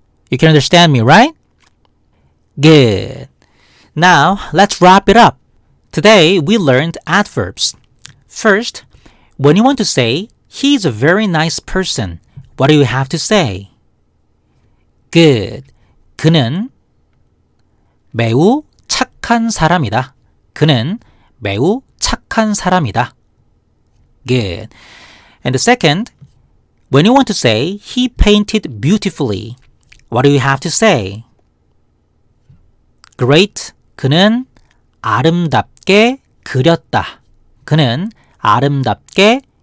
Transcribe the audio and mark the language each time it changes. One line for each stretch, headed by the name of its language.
English: You can understand me, right? Good. Now, let's wrap it up. Today, we learned adverbs. First, when you want to say, he's a very nice person, what do you have to say? Good.
Korean: 그는 매우 착한 사람이다. 그는 매우 착한 사람이다.
English: Good. And the second, when you want to say, he painted beautifully, what do you have to say? Great.
Korean: 그는 아름답게 그렸다. 그는 아름답게